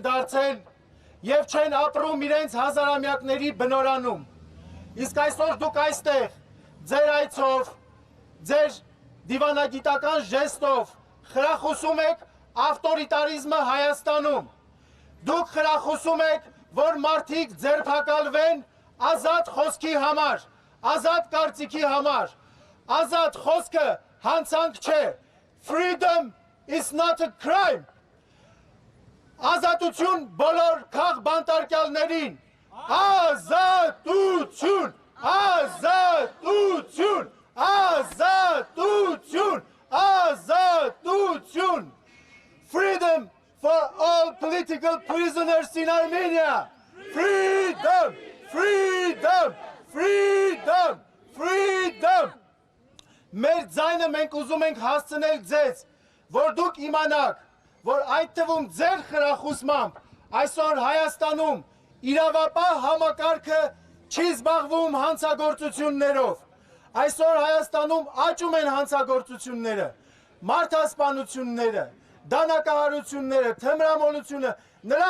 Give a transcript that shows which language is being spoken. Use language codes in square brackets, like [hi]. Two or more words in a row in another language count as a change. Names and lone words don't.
[hy] դարձել եւ չեն ապրում իրենց հազարամյակների բնորանում։ Իսկ այսօր դուք այստեղ ձեր այցով, ձեր դիվանագիտական ժեստով խրախուսում եք ավտորիտարիզմը Հայաստանում։ Դուք խրախուսում եք, որ մարդիկ ձերբակալվեն ազատ խոսքի համար, ազատ կարծիքի համար։ Ազատ խոսքը հանցանք չէ։ [en] Freedom is not a crime. [hy] Ազատություն բոլոր քաղբանտարկյալներին։ Ազատություն, ազատություն, ազատություն, ազատություն։ [en] Freedom for all political prisoners in Armenia. Freedom, freedom, freedom, freedom. [hy] Մեր ձայնը մենք ուզում ենք հասցնել ձեզ, որ դուք իմանաք, որ այդ թվում ձեր խրախուսմամբ այսօր Հայաստանում իրավապահ համակարգը չի զբաղվում հանցագործություններով։ Այսօր Հայաստանում աճում են հանցագործությունները, մարդասպանությունները, դանակահարությունները, թմրամոլությունը, նրա